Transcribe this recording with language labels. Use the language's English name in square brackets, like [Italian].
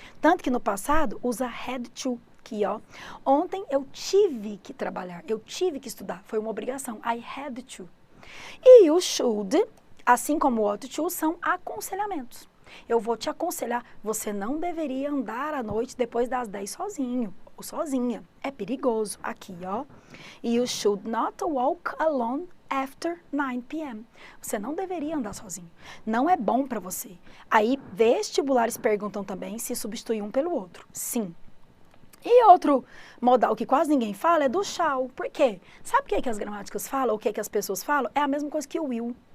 [Portuguese] Tanto que no passado usa had to, aqui ó, ontem eu tive que trabalhar, eu tive que estudar, foi uma obrigação, I had to. E o should, assim como o ought to, são aconselhamentos. Eu vou te aconselhar, você não deveria andar à noite depois das 10 sozinho ou sozinha. É perigoso. Aqui, ó. [English] You should not walk alone after 9 p.m. [Portuguese] Você não deveria andar sozinho. Não é bom para você. Aí, vestibulares perguntam também se substitui um pelo outro. Sim. E outro modal que quase ninguém fala é do shall. Por quê? Sabe o que as gramáticas falam? O que as pessoas falam? É a mesma coisa que o will.